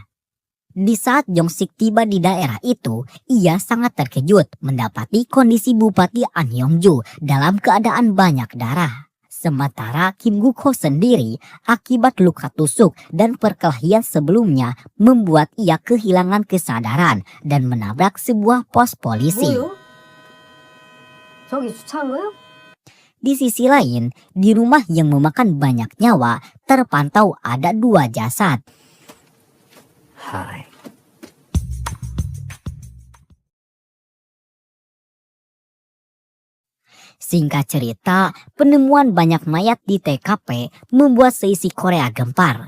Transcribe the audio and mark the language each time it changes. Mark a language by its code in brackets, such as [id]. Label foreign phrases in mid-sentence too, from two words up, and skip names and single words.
[id] Di saat Jong Sik tiba di daerah itu, ia sangat terkejut mendapati kondisi Bupati An Myong-ju dalam keadaan banyak darah. Sementara Kim Guk-ho sendiri akibat luka tusuk dan perkelahian sebelumnya membuat ia kehilangan kesadaran dan menabrak sebuah pos polisi. [ko] 뭐요? 저기 주차한 거요? [id] Di sisi lain, di rumah yang memakan banyak nyawa terpantau ada 2 jasad. Hai. Singkat cerita, penemuan banyak mayat di TKP membuat seisi Korea gempar.